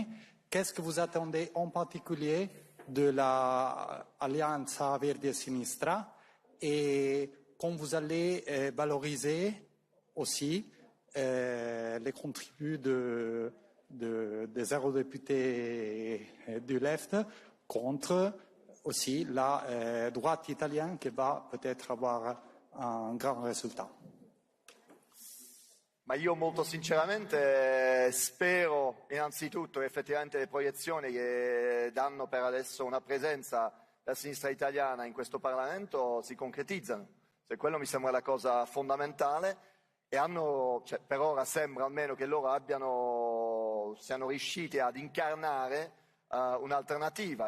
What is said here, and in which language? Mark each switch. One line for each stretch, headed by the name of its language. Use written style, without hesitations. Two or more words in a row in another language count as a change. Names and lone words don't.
French: Qu'est-ce que vous attendez en particulier de l'Alleanza Verdi e Sinistra et quand vous allez valoriser aussi les contributs des eurodéputés du left contre aussi la droite italienne qui va peut-être avoir un grand risultato.
Italian: Ma io molto sinceramente spero innanzitutto che effettivamente le proiezioni che danno per adesso una presenza della sinistra italiana in questo Parlamento si concretizzano. Cioè, quello mi sembra la cosa fondamentale e per ora sembra almeno che loro siano riusciti ad incarnare un'alternativa.